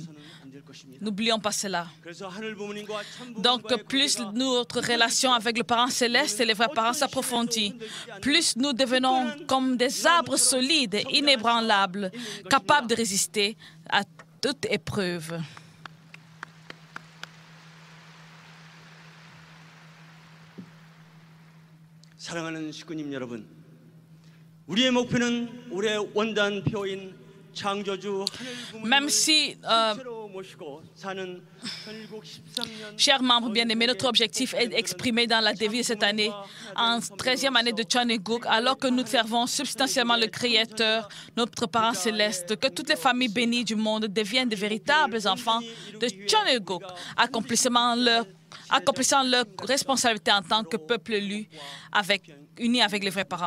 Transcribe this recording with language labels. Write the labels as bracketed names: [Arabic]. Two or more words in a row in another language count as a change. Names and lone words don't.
[French] N'oublions pas cela. Donc, plus notre relation avec le parent céleste et les vrais parents s'approfondit, plus nous devenons comme des arbres solides, inébranlables, capables de résister à toute épreuve. [Korean] 사랑하는 식구님 여러분, 우리의 목표는 올해 원단 표인 [French] Même si, chers membres bien-aimés, notre objectif est exprimé dans la devise cette année, en 13e année de Chonilguk, alors que nous servons substantiellement le Créateur, notre Parent céleste, que toutes les familles bénies du monde deviennent de véritables enfants de Chonilguk, accomplissant leur responsabilité en tant que peuple élu, uni avec les vrais parents.